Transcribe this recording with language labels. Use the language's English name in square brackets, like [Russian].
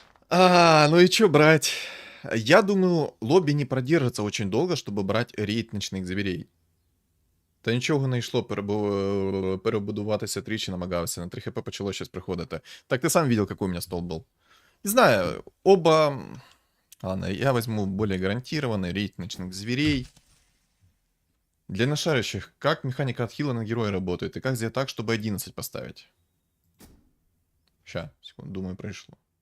[Russian] Ну и чё брать? Я думаю, лобби не продержится очень долго, чтобы брать рейд ночных зверей. [Ukrainian] Та нічого не йшло перебудуватися тричі намагався. На 3 хп почало щось приходити. [Russian] Так ты сам видел, какой у меня стол был. Не знаю, оба... Ладно, я возьму более гарантированный рейд ночных зверей. Для нашарящих, как механика отхила на героя работает, и как сделать так, чтобы 11 поставить? Ща, секунду, думаю, пришло.